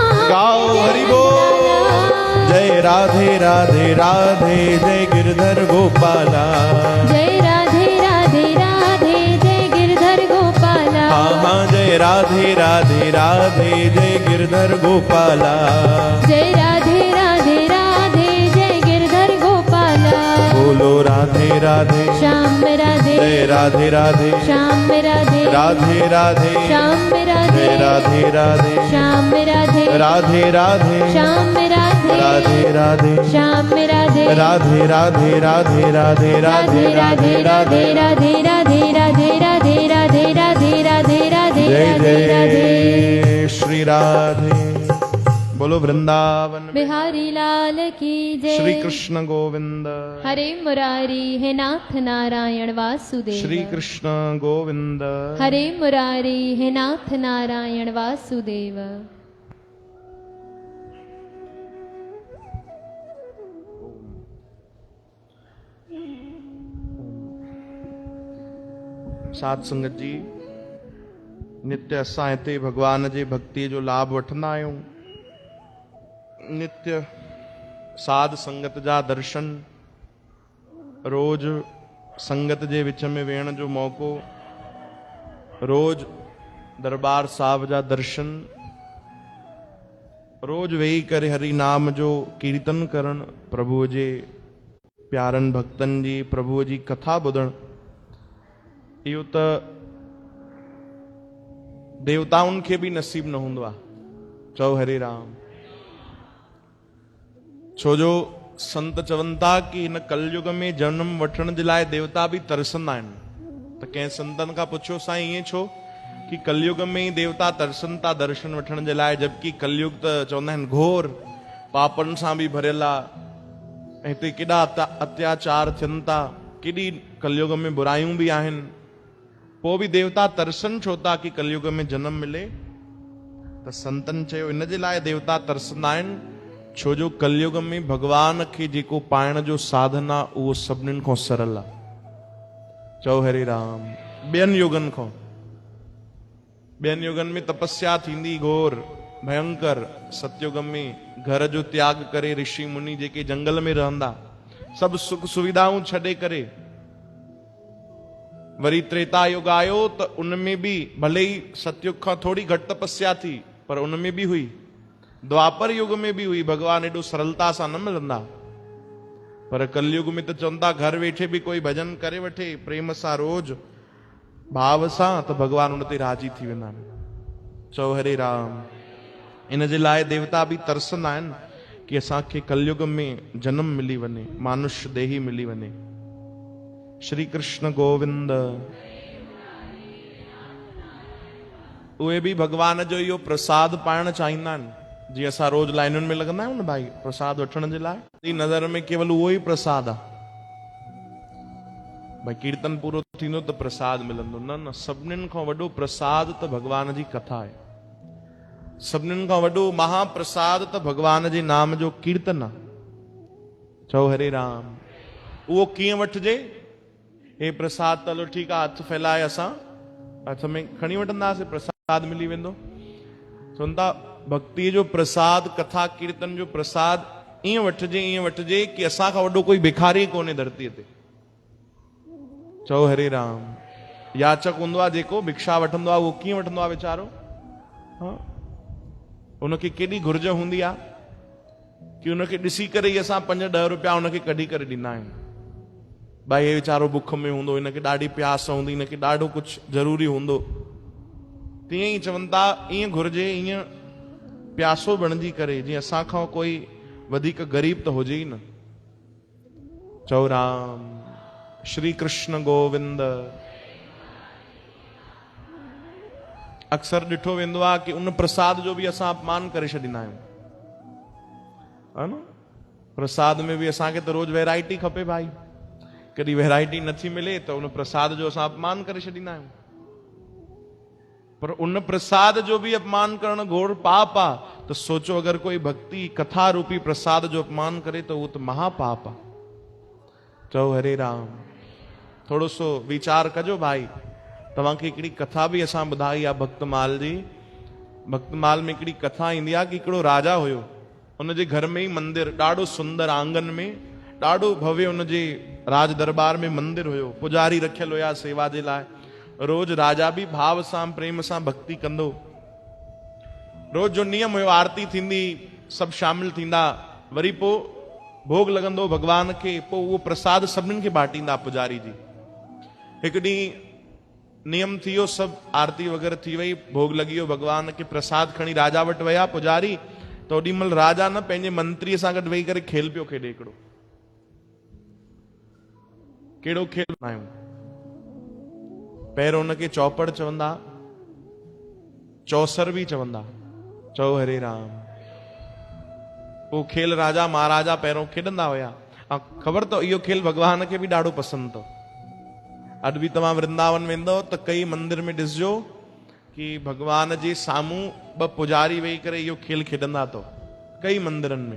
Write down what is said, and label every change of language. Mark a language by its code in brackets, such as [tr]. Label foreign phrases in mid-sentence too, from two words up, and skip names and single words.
[hi] गाओ हरि बोल जय राधे राधे राधे जय गिरधर गोपाला जय राधे राधे राधे जय गिरधर गोपाला राधे राधे राधे जय गिरधर गोपाला। जय राधे राधे राधे जय गिरधर गोपाला। बोलो राधे राधे श्याम राधे जय राधे राधे श्याम राधे राधे राधे श्याम राधे जय राधे राधे श्याम राधे राधे राधे श्याम राधे राधे राधे श्याम राधे राधे राधे राधे राधे राधे राधे राधे राधे राधे राधे राधे राधे राधे राधे राधे जय राधे राधे। जय श्री राधे। बोलो वृंदावन बिहारी लाल की जय। श्री कृष्ण गोविंद। हरे मुरारी हे नाथ नारायण वासुदेव। श्री कृष्ण गोविंद। हरे मुरारी हे नाथ नारायण वासुदेव। [sd] साध संगत जी, नित्य असां हिते भगवान जे भक्ति जो लाभ वठंदा आहियूं। नित्य साध संगत जा दर्शन, रोज संगत जे विच में वेहण जो मौको, रोज दरबार साहब जा दर्शन, रोज वेही करे हरि नाम जो कीर्तन करण, प्रभु जे प्यारन भक्तन जी प्रभु जी कथा ॿुधण, इहो त देवताउनि खे बि नसीब न हूंदो आहे। चओ हरे राम। छो जो संत चवनि था कि हिन कलयुग में जन्म वठण जे लाइ देवता बि तरसंदा आहिनि। त कंहिं संतनि खां पुछियो, साईं ईअं छो कि कलयुग में ई देवता तरसनि था दर्शन वठण जे लाइ, जबकि कलयुग त चवंदा आहिनि घोर पापनि सां बि भरियल आहे, हिते केॾा अत्याचार थियनि था, केॾी कलयुग में बुरायूं बि आहिनि, पोइ बि देवता तरसनि छो था कि कलयुग में जन्म मिले। त संतनि चयो इन जे लाइ देवता तरसंदा आहिनि छो जो कलयुग में भगवान खे जेको पाइण जो साधन आहे उहो सभिनीनि खां सरल आहे। चओ हरे राम। ॿियनि युगनि खां, ॿियनि युगनि में तपस्या थींदी घोर भयंकर, सतयुग में घर जो त्याग करे ऋषि मुनि जेके जंगल में रहंदा, सभु सुख सुविधाऊं छॾे करे, वरी त्रेता युग आयो त उनमें भी भले ही सतयुग खां थोड़ी घटि तपस्या थी पर [hi] उनमें भी हुई, द्वापर युग में भी हुई, [sd] भगवान एडो सरलता सां न मिलंदा। पर कलयुग में त चवंदा घर वेठे भी कोई भजन करे वठे प्रेम सां रोज भाव सां त भगवान उन ते राजी थी वेंदा आहिनि। चओ हरे राम। इन जे लाइ देवता भी तरसंदा आहिनि कि असांखे कलयुग में जन्म मिली वञे, मानुष्य देही मिली वञे। श्री कृष्ण गोविंद। उहे भी भगवान जो इहो प्रसाद पाइण चाहींदा आहिनि। जीअं असां रोज लाइनुनि में लॻंदा आहियूं न भाई प्रसाद वठण जे लाइ, ई नज़र में केवल उहो ई प्रसाद आहे। भाई कीर्तन पूरो थींदो त प्रसाद मिलंदो, न न, सभिनीनि खां वॾो प्रसाद त भगवान जी कथा आहे। सभिनीनि खां वॾो महाप्रसाद त भगवान जे नाम जो कीर्तन आहे। चओ हरे राम। उहो कीअं वठिजे? हे प्रसाद त हलो ठीकु आहे, हथ फैलाए असां हथ में खणी वठंदासीं, प्रसाद मिली वेंदो। चवनि था भक्ति जो प्रसाद, कथा कीर्तन जो प्रसाद ईअं वठिजे कि असां खां वॾो कोई भिखारी कोन्हे धरतीअ ते। चओ हरे राम। याचक हूंदो आहे जेको भिक्षा वठंदो आहे, उहो कीअं वठंदो आहे वीचारो? हाँ, उनखे केॾी घुर्ज हूंदी आहे कि उनखे ॾिसी करे ई असां 5-10 रुपया उनखे कढी करे ॾींदा आहियूं। भाई हे वीचारो बुख में हूंदो, हिनखे ॾाढी प्यास हूंदी, हिनखे ॾाढो कुझु ज़रूरी हूंदो। तीअं ई चवनि था ईअं घुर्जे, ईअं प्यासो बणिजी करे जीअं असां खां कोई वधीक गरीब त हुजे ई न। चओ राम। श्री कृष्ण गोविंद। अक्सर ॾिठो वेंदो आहे कि उन प्रसाद जो भी असां अपमान करे छॾींदा आहियूं, [hi] है न? [sd] प्रसाद में भी असांखे त रोज वैरायटी खपे भाई, कॾहिं वैरायटी नथी मिले त उन प्रसाद जो असां अपमान करे छॾींदा आहियूं। पर उन प्रसाद जो भी अपमान करण घोर पाप आहे। त सोचो अगर कोई भक्ति कथा रूपी प्रसाद जो अपमान करे त उहो त महापाप आहे। चओ हरे राम। थोड़ो सो वीचार कजो भाई। तव्हांखे हिकिड़ी कथा भी असां ॿुधाई आहे भक्तमाल जी। भक्तमाल में हिकिड़ी कथा ईंदी आहे कि हिकिड़ो राजा हुयो, उनजे घर में ई मंदिर, ॾाढो सुंदर आंगन में ॾाढो भव्य उनजे राज दरबार में मंदिर हुयो, पुजारी रखियल हुया सेवा जे लाइ। रोज राजा भी भाव सां प्रेम सां भक्ति कंदो। रोज जो नियम हुयो आरती थींदी, सभु शामिल थींदा, वरी पोइ भोग लॻंदो भगवान खे, पोइ उहो प्रसाद सभिनीनि खे बांटींदा पुजारी जी। हिकु ॾींहुं नियम थी वियो, सभु आरती वग़ैरह थी वई, भोग लॻी वियो, भगवान खे प्रसाद खणी राजा वटि विया पुजारी, त ओॾी महिल राजा न पंहिंजे मंत्रीअ सां गॾु वेही करे खेल पियो खेॾे। हिकिड़ो कहिड़ो खेल आहियूं? पहिरियों हुनखे चौपड़ चवंदा, चौसर बि चवंदा, चओ हरे राम। वो खेल राजा महाराजा पहिरियों खेॾंदा हुया। ऐं ख़बर अथव इहो खेल भगवान खे बि ॾाढो पसंदि अथव। अॼु बि तव्हां वृंदावन वेंदव त कई मंदिर में ॾिसजो कि भगवान जे साम्हूं ॿ पुजारी वेही करे इहो खेल खेॾंदा अथव, कई मंदिरनि में।